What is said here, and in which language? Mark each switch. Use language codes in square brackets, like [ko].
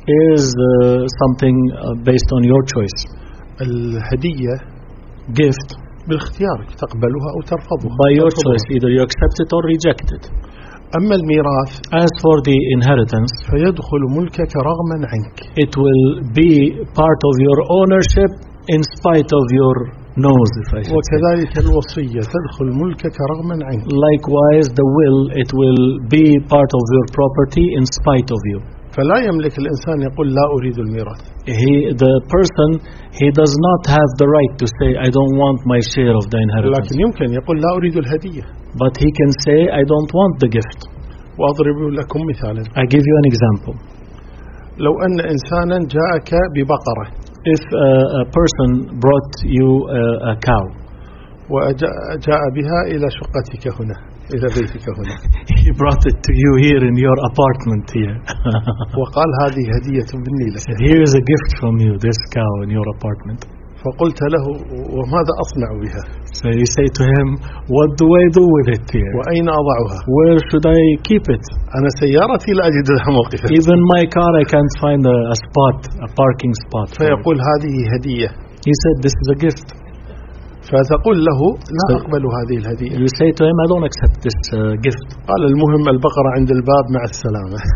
[en] is something based on your choice. [ar] الهدية [en] gift [ar] باختيارك تقبلها أو ترفضها. [en] By your choice, either you accept it or reject it. [ar] أما الميراث [en] as for the inheritance [ar] فيدخل ملكك رغم عنك. [en] It will be part of your ownership in spite of your knows if I [ar] وكذلك الوصية تدخل ملكك رغم عنك. [en] Likewise, the will it will be part of your property in spite of you. [ar] فلا يملك الإنسان يقول لا أريد الميراث. [en] The person does not have the right to say I don't want my share of the inheritance. [ar] لكن يمكن يقول لا أريد الهدية. [en] But he can say I don't want the gift. [ar] وأضرب لكم مثالا. [en] I give you an example. [ar] لو أن إنسانا جاءك ببقرة. [en] If a person brought you a cow, [ar] وجاء بها إلى شقتك هنا إلى بيتك هنا. [en] He brought it to you here in your apartment here. [ar] وقال هذه هدية مني لك. [en] Here is a gift from you, this cow in your apartment. [ar] فقلت له وماذا أصنع بها؟ [en] So you say to him, what do I do with it here? [ar] وأين أضعها؟ [en] Where should I keep it? [ar] أنا سيارتي لا أجد لها موقفا. [en] Even my car, I can't find a spot, a parking spot. [ar] فيقول هذه هدية. [en] He said this is a gift. [ar] فتقول له لا أقبل هذه الهدية. [en] You say to him, I don't accept this gift. [ar] قال المهم البقرة عند الباب مع السلامة.